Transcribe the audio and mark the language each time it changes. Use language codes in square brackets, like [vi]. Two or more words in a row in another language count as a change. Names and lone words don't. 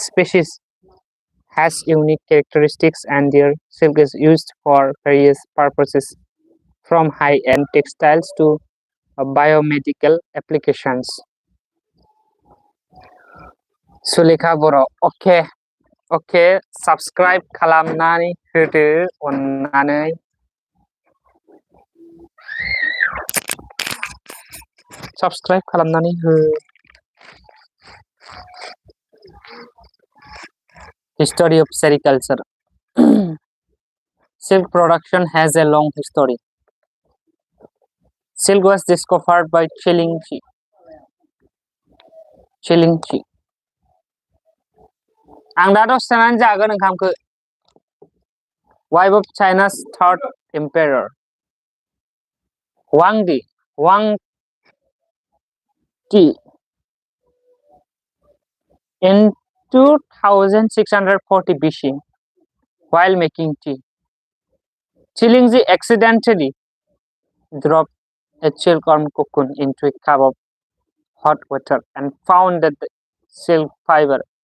[en] Each species has unique characteristics and their silk is used for various purposes from high-end textiles to biomedical applications. [brx] Sulekha Boro, okay, okay, subscribe खालामनानै होदो अननानै. Subscribe खालामनानै हो. [en] History of sericulture. Silk production has a long history. Silk was discovered by Qilingqi. [brx] आं दा दसे थानानै जागोन ओंखामखौ. [en] Wife of China's third emperor. Wang Di. In 2640 BC, while making tea, Qilingji accidentally dropped a silkworm cocoon into a cup of hot water and found that the silk fiber